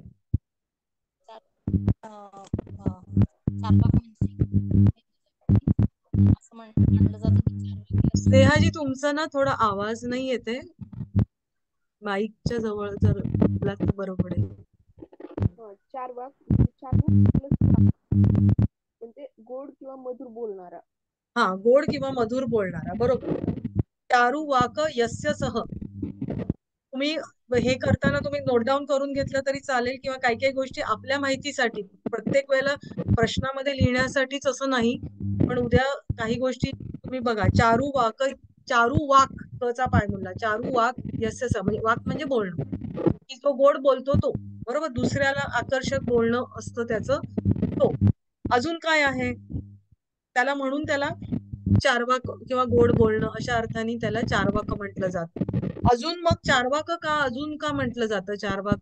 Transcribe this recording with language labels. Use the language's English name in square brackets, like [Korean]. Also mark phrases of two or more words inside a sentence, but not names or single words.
[Marathi] स्नेहाजी, तुमचा ना थोडा आवाज नाही येते, माईकच्या जवळ जर बोललात तर बरं पडेल. चारवाक म्हणजे गोड किंवा मधुर बोलणारा. हा, गोड किंवा मधुर बोलणारा, बरोबर. [Sanskrit] चारू वाक यस्य सह. [Marathi] तुम्ही हे करताना तुम्ही नोट डाऊन करून घेतलं तरी चालेल, किंवा काही काही गोष्टी आपल्या माहितीसाठी, प्रत्येक वेळेला प्रश्नामध्ये लिहिण्यासाठीच असं नाही, पण उद्या काही गोष्टी तुम्ही बघा. चारू वाक चा पाय म्हणला, [Sanskrit] चारू वाक यस्य सह, [Marathi] म्हणजे वाक म्हणजे बोलणं, की तो गोड बोलतो तो, बरोबर. दुसऱ्याला आकर्षक बोलणं असतं त्याचं, तो. अजून काय आहे त्याला? म्हणून त्याला चारवाक किंवा गोड बोलणं अशा अर्थाने त्याला चारवाक म्हटलं जातं. अजून मग चारवाक का अजून का म्हटलं जातं चारवाक?